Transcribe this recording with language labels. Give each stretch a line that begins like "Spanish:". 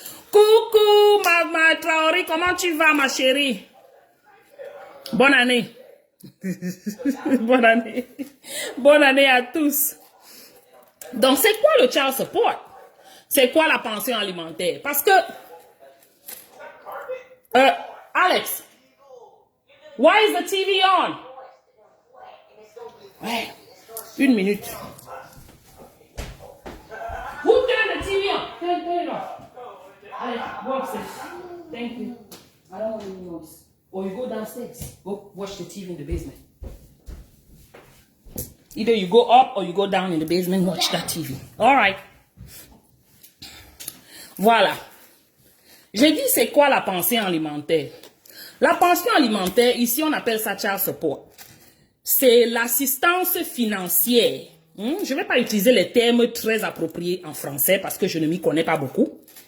French: Coucou, ma Traoré, comment tu vas, ma chérie? Bonne année. Bonne année. Bonne année à tous. Donc, c'est quoi le child support? C'est quoi la pension alimentaire? Parce que,
English: Alex, why is the TV on?
French: Ouais, une minute.
English: Who turned the TV on? Turn it off. Alex, go upstairs. Thank you. I don't want any noise. Or you go downstairs. Go watch the TV in the basement. Either you go up or you go down in the basement, watch that TV. All right.
French: Voilà. J'ai dit c'est quoi la pension alimentaire? La pension alimentaire, ici on appelle ça child support. C'est l'assistance financière. Je ne vais pas utiliser les termes très appropriés en français parce que je ne m'y connais pas beaucoup.